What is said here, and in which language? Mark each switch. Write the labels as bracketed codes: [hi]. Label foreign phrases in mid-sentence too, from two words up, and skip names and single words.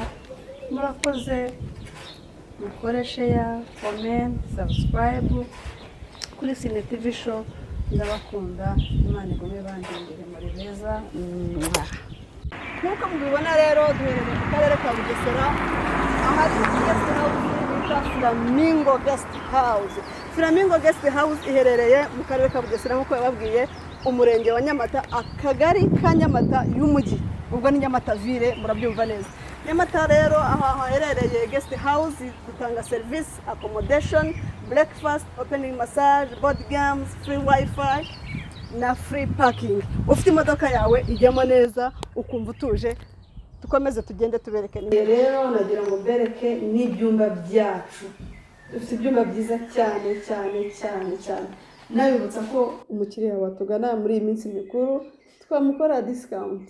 [rw] Murakoze, mukore [en] share, comment, subscribe [rw] kuri Cine TV show. Ndabakunda, Imana igume bandindire muri beza. Nk'uko mubibona rero, duherereye mu karere ka Bugesera, ahari [en] guest house [rw] bita Flamingo Guest House. Flamingo Guest House iherereye mu karere ka Bugesera nk'uko yababwiye, umurenge wa Nyamata, akagari ka Nyamata y'umujyi, ubwo ni Nyamata ville, murabyumva neza. Nyamata rero aha haherereye [en] guest house, [rw] dutanga [en] service, accommodation, breakfast, opening massage, board games, free wifi [rw] na [en] free parking. [rw] Ufite imodoka yawe ijyamo neza ukumva utuje. Dukomeze tugende tubereke. Rero nagira ngo bereke n'ibyumba byacu. Dufite ibyumba byiza cyane cyane cyane cyane. Nabibutsa ko umukiriya watugana muri iyi minsi mikuru twamukora discount.